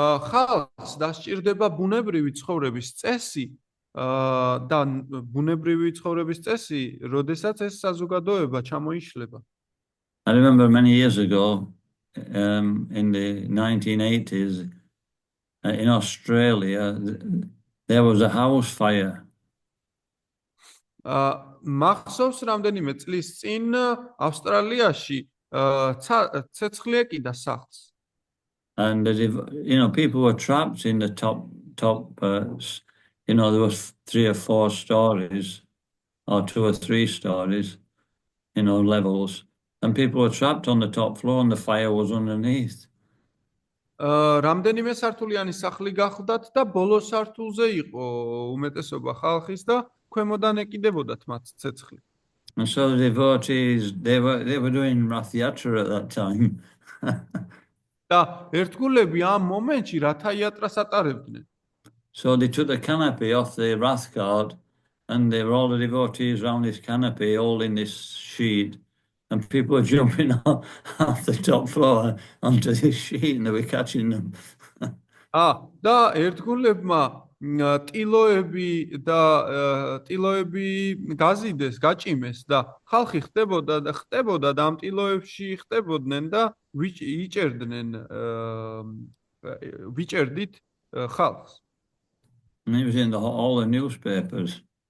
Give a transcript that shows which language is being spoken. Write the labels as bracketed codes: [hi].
[ka] ხალხს დასჭირდება ბუნებრივი ცხოვრების წესი და ბუნებრივი ცხოვრების წესი, როდესაც ეს საზოგადოება ჩამოიშლება. [en] I remember many years ago in the 1980s in Australia there was a house fire. [ka] მახსოვს რამდენიმე წლის წინ ავსტრალიაში ცეცხლი ეკიდა სახლს. [en] And people were trapped in the top there was 3 or 4 stories or 2 or 3 stories, levels, and people were trapped on the top floor and the fire was underneath. [ka] რამდენიმე სართულიანი სახლი გახლდათ და ბოლო სართულზე იყო უმეტესობა ხალხის და ქვემოდან ეკიდებოდათ მათ ცეცხლი. [en] And so the devotees they were doing Rath Yatra at that time. [ka] და ერთგულები ამ მომენტში რათა იატრას ატარებდნენ. [en] So they took the canopy off the Rath cart, and they were all the devotees around this canopy holding this sheet, and people were jumping off the top floor onto this sheet and they were catching them. [ka] და ერთგულებმა ტილოები გაზიდეს, გაჭიმეს და ხალხი ხდებოდა და ამ ტილოებში ხდებოდნენ და ვიჭერდით ხალხს. [en] And it was in all the newspapers.